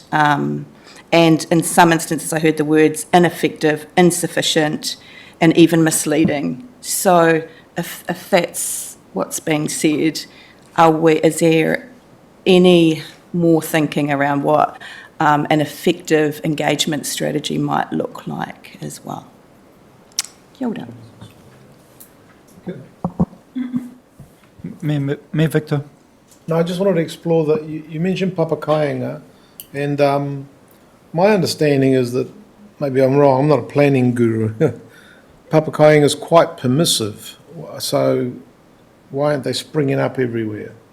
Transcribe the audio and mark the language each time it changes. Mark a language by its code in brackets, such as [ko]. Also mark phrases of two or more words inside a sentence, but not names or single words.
[en] And in some instances, I heard the words ineffective, insufficient, and even misleading. So if that's what's being said, is there any more thinking around what an effective engagement strategy might look like as well? [mi] Kia ora. [en] Me, Victor. No, I just wanted to explore that. You mentioned papakainga, and my understanding is that, maybe I'm wrong, I'm not a planning guru, papakainga is quite permissive, so why aren't they springing up everywhere?